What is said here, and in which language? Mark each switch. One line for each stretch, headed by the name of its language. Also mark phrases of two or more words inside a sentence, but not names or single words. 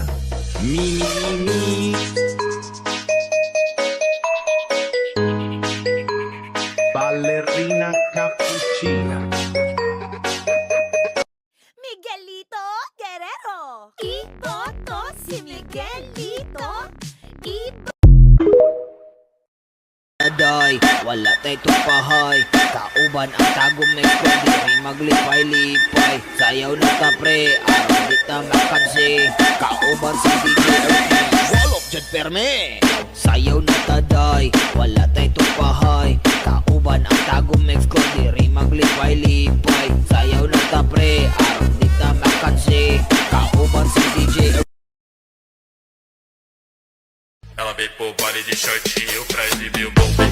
Italian: Mi mi mi. Ballerina cappuccina.
Filipino: Miguelito Guerrero. Iboto si Miguelito.
Cebuano: Aday, wala tay tupahay. Kauban ang tagom na ko, diri maglipay-lipay. Sayaw na ta pre, araw di ta makansi. Kauban si DJ Ernie, walop dyan perme. Sayaw na ta day, wala tay tupahay. Kauban ang tagom na ko, diri maglipay-lipay. Sayaw na ta pre, araw di ta makansi. Kauban si DJ Ernie.
Portuguese: Ela veio pro baile de shortinho pra exibir o bom.